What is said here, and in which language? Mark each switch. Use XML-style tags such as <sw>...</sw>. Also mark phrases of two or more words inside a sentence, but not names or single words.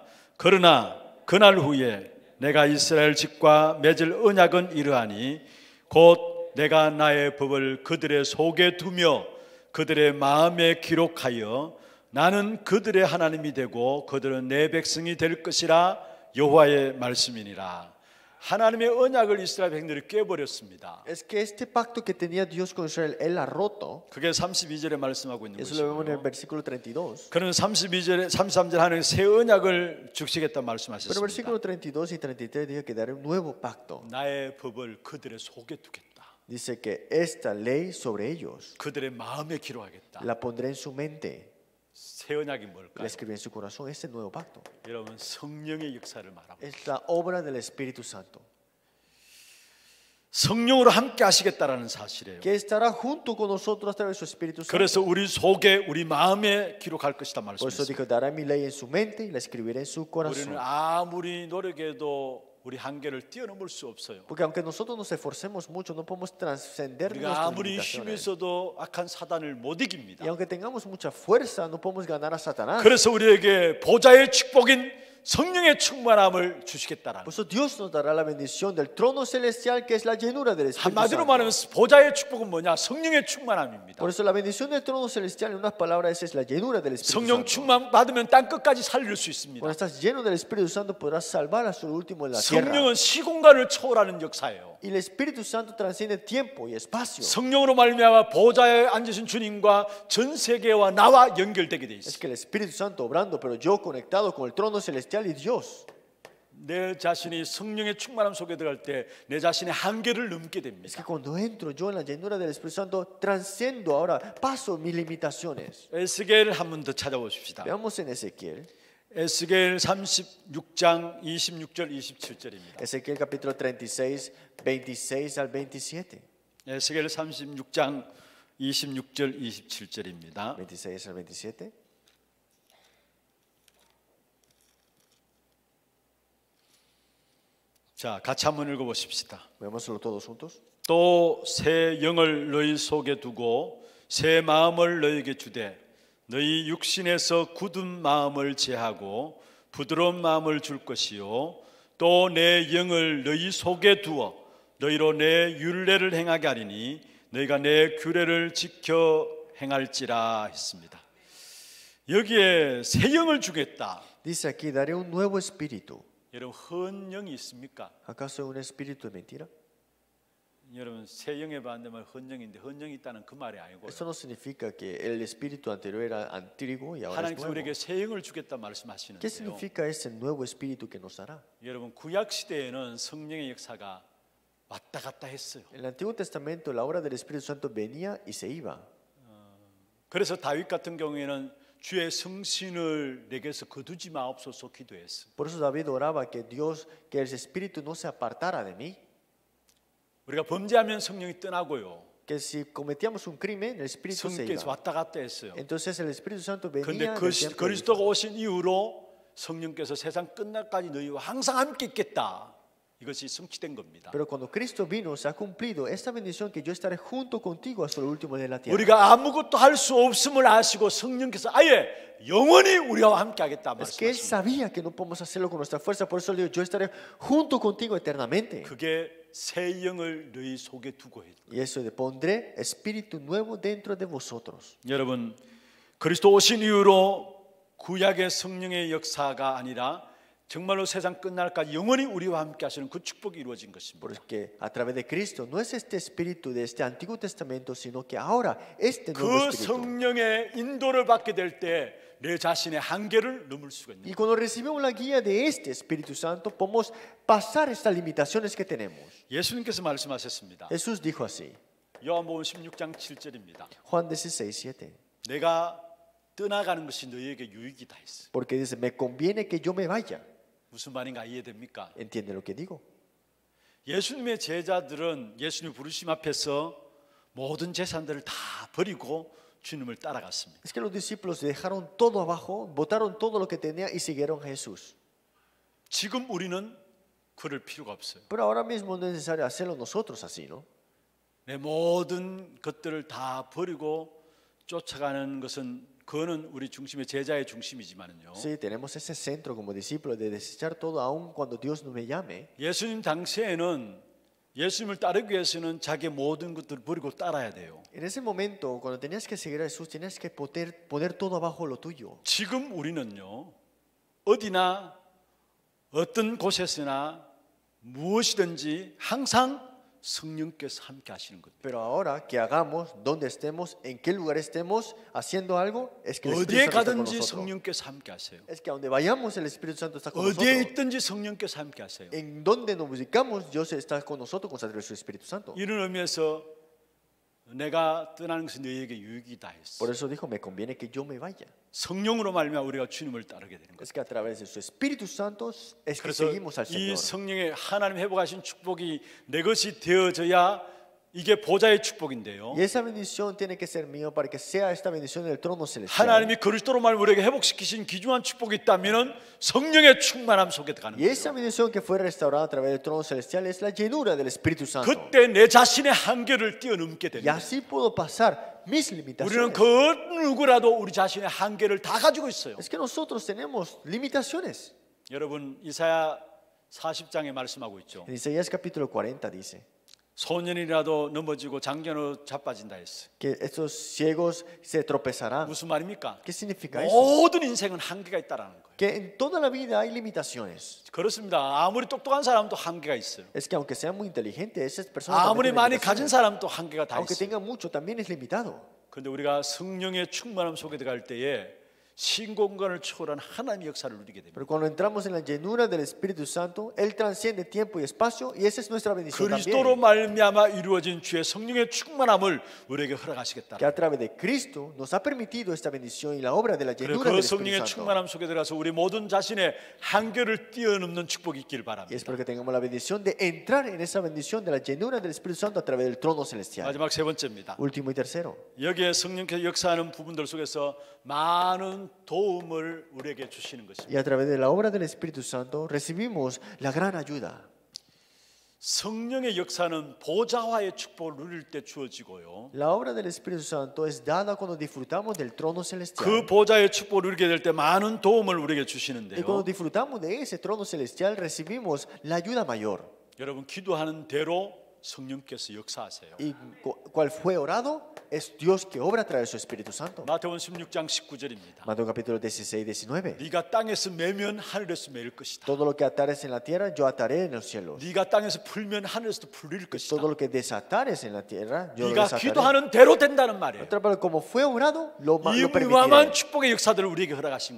<ko>그러나 그날 후에 내가 이스라엘 집과 맺을 언약은 이러하니 곧 내가 나의 법을 그들의 속에 두며 그들의 마음에 기록하여 나는 그들의 하나님이 되고 그들은 내 백성이 될 것이라. 여호와의 말씀이니라. 하나님의 언약을 이스라엘 백성들이 깨버렸습니다.</ko> <es>Es que este pacto que tenía Dios con Israel, Él ha roto.</es> <ko>그게 32절에 말씀하고 있는</ko> <es>Eso lo vemos en el</es> <ko>것이고요.</ko> <es>versículo 32.</es> <ko>그는 32절에 33절 하는 새 언약을 주시겠다</ko> <es>Pero el</es> <ko>말씀하셨습니다.</ko> <es>versículo 32 y 33 dice que daré un nuevo pacto.</es> <ko>나의 법을 그들의 속에 두겠다.</ko> <es>Dice que esta ley sobre ellos</es> <ko>그들의 마음에 기록하겠다.</ko> <es>la pondré en su mente,</es> <ko>새 언약이</ko> <es>la</es> <ko>뭘까요?</ko> <es>escribiré en su corazón. Este nuevo pacto</es> <ko>여러분, 성령의 역사를 말합니다.</ko> <es>es la obra del Espíritu Santo,</es> <ko>성령으로 함께 하시겠다라는 사실이에요.</ko> <es>que estará junto con nosotros a través de su Espíritu</es> <ko>그래서</ko> <es>Santo.</es> <ko>우리 속에 우리 마음에 기록할 것이다</ko> <es>Por eso</es> <ko>말씀했어요.</ko> <es>dijo, dará mi ley en su mente y la escribiré en su</es> <ko>우리는</ko> <es>corazón.</es> <ko>아무리 노력해도 우리 한계를 뛰어넘을 수 없어요.</ko> <es>Porque aunque nosotros nos esforcemos mucho, no podemos trascender</es> <ko>우리가</ko> <es>nuestras</es> <ko>아무리 힘이</ko> <es>limitaciones.</es> <ko>있어도 악한 사단을 못 이깁니다.</ko> <es>Y aunque tengamos mucha fuerza, no podemos ganar a Satanás.</es> <ko>그래서 우리에게 보좌의 축복인 성령의 충만함을 주시겠다라는</ko> <es>Por eso Dios nos dará la bendición del trono celestial, que es la llenura del Espíritu</es> <ko>한마디로</ko> <es>Santo.</es> <ko>말하면 보좌의 축복은 뭐냐? 성령의 충만함입니다.</ko> <es>Por eso la bendición del trono celestial, en unas palabras, es la llenura del Espíritu</es> <ko>성령</ko> <es>Santo.</es> <ko>충만 받으면 땅 끝까지 살릴 수 있습니다.</ko> <es>Cuando estás lleno del Espíritu Santo, podrás salvar hasta lo último de la tierra.</es> <ko>성령은 시공간을 초월하는 역사예요.</ko> <es>Y el Espíritu Santo trasciende tiempo y espacio.</es> <ko>성령으로 말미암아 보좌에 앉으신 주님과 전 세계와 나와 연결되게 돼</ko> <es>Es</es> <ko>있어요.</ko> <es>que el Espíritu Santo obrando, pero yo conectado con el trono celestial y Dios.</es> <ko>내 자신이 성령의 충만함 속에 들어갈 때 내 자신의 한계를 넘게</ko> <es>Es</es> <ko>됩니다.</ko> <es>que cuando entro yo en la llenura del Espíritu Santo, transcendo ahora, paso mis limitaciones.</es> <ko>에스겔 한 번 더 찾아보십시다.</ko> <es>Veamos en Ezequiel.</es> <ko>에스겔 36장 26절 27절입니다.</ko> <es>Ezequiel capítulo 36, 26 al 27.</es> <ko>에스겔 36장 26절 27절입니다.</ko> <es>26 al 27.</es> <ko>자, 같이 한번 읽어보십시다.</ko> <es>Veámoslo todos juntos.</es> <ko>또 새 영을 너희 속에 두고 새 마음을 너희에게 주되 너희 육신에서 굳은 마음을 제하고 부드러운 마음을 줄 것이요 또 내 영을 너희 속에 두어 너희로 내 율례를 행하게 하리니 너희가 내 규례를 지켜 행할지라 했습니다. 여기에 새 영을 주겠다.</ko> <es>Dice aquí, daré un nuevo espíritu.</es> <ko>여러분 헌영이 있습니까?</ko> <es>¿Acaso un espíritu de mentira?</es> <ko>여러분 새 영에 반대면 헌영인데 헌영이 있다는 그 말이 아니고</ko> <es>Eso no significa que el espíritu anterior era antiguo y ahora es</es> <ko>하나님께서</ko> <es>nuevo.</es> <ko>우리에게 새 영을 주겠다</ko> <es>¿Qué</es> <ko>말씀하시는데요.</ko> <es>significa ese nuevo espíritu que nos dará?</es> <ko>여러분 구약 시대에는 성령의 역사가 왔다 갔다 했어요.</ko> <es>En el Antiguo Testamento la obra del Espíritu Santo venía y se iba.</es> <ko>그래서 다윗 같은 경우에는 주의 성신을 내게서 거두지 마옵소서 기도했어요.</ko> <es>Por eso David oraba que Dios, que el espíritu no se apartara de mí,</es> <ko>우리가 범죄하면 성령이 떠나고요.</ko> <es>que si cometíamos un crimen, el espíritu se</es> <ko>성령께서</ko> <es>iba.</es> <ko>왔다 갔다 했어요.</ko> <es>Entonces el Espíritu Santo</es> <ko>그런데</ko> <es>venía del tiempo de</es> <ko>그리스도가 오신 이후로 성령께서 세상 끝날까지 너희와 항상 함께 있겠다. 이것이 성취된 겁니다.</ko> <es>Pero cuando Cristo vino, se ha cumplido esta bendición que yo estaré junto contigo hasta lo último de la tierra.</es> <ko>우리가 아무것도 할 수 없음을 아시고 성령께서 아예 영원히 우리와 함께 하겠다</ko> <es>Es que Él</es> <ko>말씀하십니다.</ko> <es>sabía que no podemos hacerlo con nuestra fuerza, por eso le digo, yo estaré junto contigo eternamente.</es> <ko>그게 새 영을 너희 속에 두고 해.</ko> <es>Y eso de pondré espíritu nuevo dentro de vosotros.</es> <ko>여러분 그리스도 오신 이후로 구약의 성령의 역사가 아니라 정말로 세상 끝날까지 영원히 우리와 함께 하시는 그 축복이 이루어진 것입니다.</ko> <es>Porque a través de Cristo no es este espíritu de este Antiguo Testamento, sino que ahora este nuevo</es> <ko>그</ko> <es>espíritu.</es> <ko>성령의 인도를 받게 될 때 내 자신의 한계를 넘을 수가 있는</ko> <es>Y cuando recibimos la guía de este Espíritu Santo, podemos pasar estas limitaciones que tenemos.</es> <ko>예수님께서 말씀하셨습니다.</ko> <es>Jesús dijo así,</es> <ko>요한복음 16장 7절입니다.</ko> <es>Juan 16, 7.</es> <ko>내가 떠나가는 것이 너희에게 유익이다 했어.</ko> <es>Porque dice, me conviene que yo me vaya.</es> <ko>무슨 말인가 이해됩니까?</ko> <es>¿Entiende lo que digo?</es> <ko>예수님의 제자들은 예수님 부르심 앞에서 모든 재산들을 다 버리고 주님을 따라갔습니다.</ko> <es>Es que los discípulos dejaron todo abajo, botaron todo lo que tenían y siguieron a Jesús.</es> <ko>지금 우리는 그럴 필요가 없어요.</ko> <es>Pero ahora mismo no es necesario hacerlo nosotros así, ¿no?</es> <ko>내 모든 것들을 다 버리고 쫓아가는 것은 그거는 우리 중심의 제자의 중심이지만은요.</ko> <es>Sí, tenemos ese centro como discípulos de desechar todo aun cuando Dios no me llame.</es> <ko>예수님 당시에는 예수님을 따르기 위해서는 자기의 모든 것들을 버리고 따라야 돼요.</ko> <es>En ese momento, cuando tenías que seguir a Jesús, tenías que poner todo abajo lo tuyo.</es> <ko>지금 우리는요. 어디나 어떤 곳에서나 무엇이든지 항상 성령께서 함께 하시는 겁니다.</ko> <es>Pero ahora que hagamos, donde estemos, en qué lugar estemos, haciendo algo, es que el</es> <ko>어디에</ko> <es>Espíritu Santo está con</es> <ko>가든지</ko> <es>nosotros.</es> <ko>성령께서 함께 하세요.</ko> <es>Es que a donde vayamos, el Espíritu Santo está con</es> <ko>어디에</ko> <es>nosotros.</es> <ko>있든지 성령께서 함께 하세요.</ko> <es>En donde nos ubicamos, Dios está con nosotros con su Espíritu Santo.</es> <ko>이런 의미에서 내가 떠나는 것은 너희에게 유익이다 했어.</ko> <es>Por eso dijo, me conviene que yo me vaya.</es> <ko>성령으로 말미암아 우리가 주님을 따르게 되는 거예요.</ko> <es>Es que a través de su Espíritu Santo es que</es> <ko>그래서</ko> <es>seguimos al</es> <ko>이</ko> <es>Señor.</es> <ko>성령의 하나님 회복하신 축복이 내 것이 되어져야 이게 보좌의 축복인데요.</ko> <es>Y esa bendición tiene que ser mío para que sea esta bendición del trono celestial.</es> <ko>하나님이 그리스도로 말 우리에게 회복시키신 귀중한 축복이 있다면은 성령의 충만함 속에 들어가는</ko> <es>Y esa</es> <ko>거예요.</ko> <es>bendición que fue restaurada a través del trono celestial es la llenura del Espíritu Santo.</es> <ko>그때 내 자신의 한계를 뛰어넘게</ko> <es>Y</es> <ko>됩니다.</ko> <es>así puedo pasar mis</es> <ko>우리는</ko> <es>limitaciones.</es> <ko>그 누구라도 우리 자신의 한계를 다 가지고 있어요.</ko> <es>Es que nosotros tenemos limitaciones.</es> <ko>여러분 이사야 40장에 말씀하고 있죠.</ko> <es>En Isaías capítulo 40 dice</es> <ko>소년이라도 넘어지고 장년으로 자빠진다 했어요.</ko> <es>que estos ciegos se tropezarán.</es> <ko>무슨 말입니까?</ko> <es>¿Qué significa eso?</es> <ko>모든 인생은 한계가 있다라는 거예요.</ko> <es>Que en toda la vida hay limitaciones.</es> <ko>그렇습니다. 아무리 똑똑한 사람도 한계가 있어요.</ko> <es>Es que aunque sean muy inteligentes, esas personas</es> <ko>아무리</ko> <es>también</es> <ko>많이</ko> <es>tienen</es> <ko>가진</ko> <es>limitaciones.</es> <ko>사람도 한계가 다</ko> <es>Aunque</es> <ko>있어요.</ko> <es>tengan mucho, también es limitado.</es> <ko>그런데 우리가 성령의 충만함 속에 들어갈 때에 시공간을 초월한 하나님의 역사를 누리게 됩니다.</ko> <es>Pero cuando entramos en la llenura del Espíritu Santo, Él transciende tiempo y espacio y esa es nuestra bendición</es> <ko>그리스도로</ko> <es>también.</es> <ko>말미암아 이루어진 주의 성령의 충만함을 우리에게 허락하시겠다.</ko> <es>Que a través de Cristo nos ha permitido esta bendición y la obra de la</es> <ko>그리고</ko> <es>llenura</es> <ko>그</ko> <es>del</es> <ko>성령의</ko> <es>Espíritu Santo.</es> <ko>충만함 속에 들어가서 우리 모든 자신의 한계를 뛰어넘는 축복이 있길</ko> <es>Y es</es> <ko>바랍니다.</ko> <es>porque tengamos la bendición de entrar en esa bendición de la llenura del Espíritu Santo a través del trono celestial.</es> <ko>마지막 세 번째입니다.</ko> <es>Último y tercero.</es> <ko>여기에 성령께서 역사하는 부분들 속에서 많은 도움을 우리에게 주시는 것입니다.</ko> <es>Y a través de la obra del Espíritu Santo recibimos la gran ayuda.</es> <ko>성령의 역사는 보좌와의 축복을 누릴 때 주어지고요.</ko> <es>La obra del Espíritu Santo es dada cuando disfrutamos del trono</es> <ko>그</ko> <es>celestial.</es> <ko>보좌의 축복을 누리게 될 때 많은 도움을 우리에게</ko> <es>Y cuando</es> <ko>주시는데요.</ko> <es>disfrutamos de ese trono celestial recibimos la ayuda mayor.</es> <ko>여러분 기도하는 대로 성령께서 역사하세요.</ko> <es>Y cual fue orado es Dios que obra a través de su Espíritu Santo.</es> <ko>마태복음 16장 19절입니다.</ko> <es>Mateo capítulo 16, 19.</es> <ko>네가 땅에서 매면 하늘에서 매일 것이다.</ko> <es>Todo lo que atares en la tierra, yo ataré en los cielos.</es> <ko>네가 땅에서 풀면 하늘에서도 풀릴 것이다.</ko> <es>Todo lo que desatares en la tierra, yo lo</es> <ko>네가</ko> <es>desataré.</es> <ko>기도하는 대로 된다는 말이에요.</ko> <es>Otra palabra, como fue obrado, lo</es> <ko>이</ko> <es>permitiré.</es> <ko>무함한 축복의 역사들을 우리에게 허락하신 거예요.</ko>